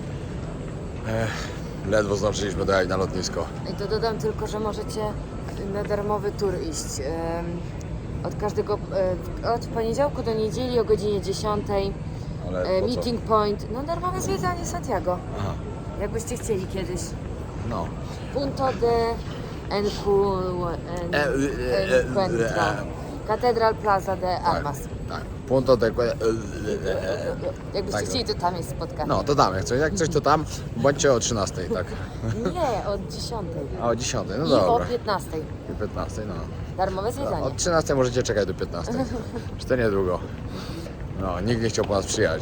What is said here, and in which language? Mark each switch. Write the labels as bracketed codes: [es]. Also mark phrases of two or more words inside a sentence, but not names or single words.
[pl] Ledwo zdążyliśmy dojechać na lotnisko. I to dodam tylko, że możecie na darmowy tour iść. Od poniedziałku do niedzieli o godzinie 10. Ale po co? [en] Meeting point. [pl] No darmowe zwiedzanie Santiago. Aha, Jakbyście chcieli kiedyś. no. [es] Punto de Encuentro. Catedral Plaza de Armas. [pl] Tak. [es] Punto de... [pl] Jakbyście Tak. chcieli, to tam jest spotkanie. No, to dam. Jak coś to tam, bądźcie o 13, tak? Nie, od 10. A o 10, no I dobra. o 15. I 15, no. Darmowe zwiedzanie. Od 13 możecie czekać do 15. Czy to niedługo. No, nikt nie chciał po nas przyjechać.